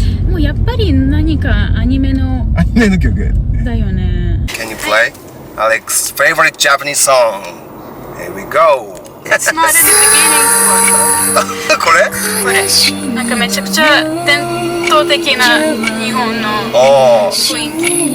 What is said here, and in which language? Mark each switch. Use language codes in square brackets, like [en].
[ja] もうやっぱり何かアニメの曲だよね。 [en] Can you play Alex's favorite Japanese song? Here we go. It's not in the beginning. [ja] これ？これなんかめちゃくちゃ伝統的な日本の雰囲気。